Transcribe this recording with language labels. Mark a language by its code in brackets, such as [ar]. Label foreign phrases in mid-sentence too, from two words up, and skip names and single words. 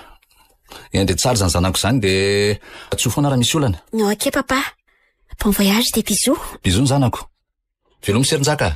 [mg] Ende tsara zany zanako zany dia atsoa foana raha misy olana. [fr] Ok papa. Bon voyage des bisous. [mg] Bisous zanako. Veloma serinjaka.